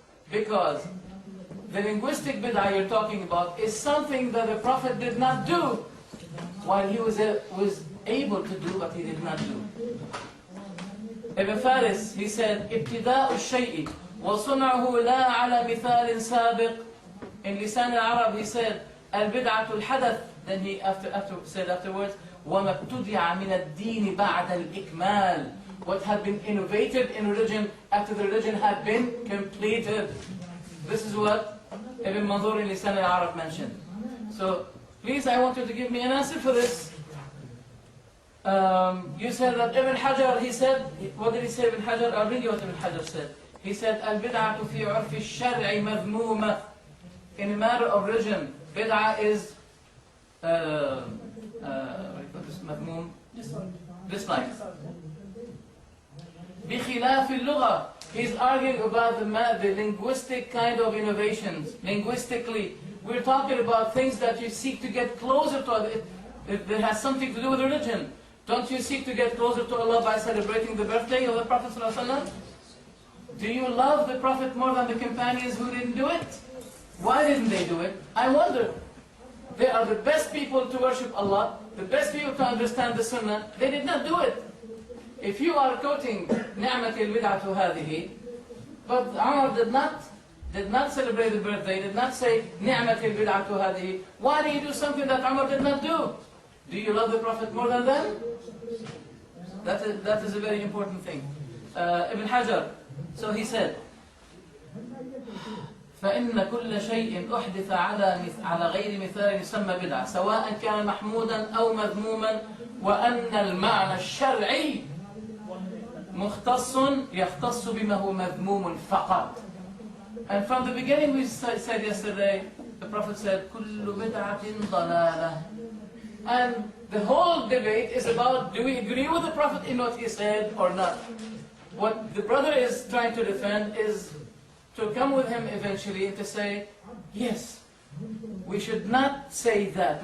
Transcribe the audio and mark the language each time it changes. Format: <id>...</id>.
<en>Because the linguistic bid'ah you're talking about is something that the Prophet did not do while he was able to do what he did not do.</en> <ar>Ibn Faris,</ar> <en>he said,</en> <ar>ابتداء الشيء وصنعه لا على مثال سابق.</ar> <en>In Lisan al-Arab he said,</en> <ar>البدعة الحدث.</ar> <en>Then he said afterwards,</en> <ar>وما ابتدع من الدين بعد الإكمال.</ar> <en>What had been innovated in religion after the religion had been completed. This is what Ibn Manzur in Lisan al-Arab mentioned. So, please, I want you to give me an answer for this. You said that Ibn Hajar, he said, what did he say Ibn Hajar? I'll read you what Ibn Hajar said. He said,</en> <ar>البدعة في عرف الشرع مذمومة.</ar> <en>In a matter of religion, bid'ah is, what do you call this, مذموم? Dislike.</en> <ar>بخلاف اللغة.</ar> <en>He's arguing about the linguistic kind of innovations. Linguistically, we're talking about things that you seek to get closer to it. That has something to do with religion. Don't you seek to get closer to Allah by celebrating the birthday of the Prophet ﷺ? Do you love the Prophet more than the companions who didn't do it? Why didn't they do it? I wonder. They are the best people to worship Allah, the best people to understand the Sunnah. They did not do it. If you are quoting</en> <ar>نعمة البدعة هذه,</ar> <en>but Umar did not celebrate the birthday, did not say نعمة البدعة هذه, why do you do something that Umar did not do? Do you love the Prophet more than them? That is a very important thing.</en> <ar>Ibn Hajar,</ar> <en>so he said,</en> <ar>فإن كل شيء أحدث على غير مثال يسمى بدعة سواء كان محمودا أو مذموما وأن المعنى الشرعي مختص يختص بما هو مذموم فقط.</ar> <en>And from the beginning we said yesterday, the Prophet said</en> <ar>كل بدعة ضلالة.</ar> <en>And the whole debate is about, do we agree with the Prophet in what he said or not? What the brother is trying to defend is to come with him eventually and to say, yes, we should not say that.</en>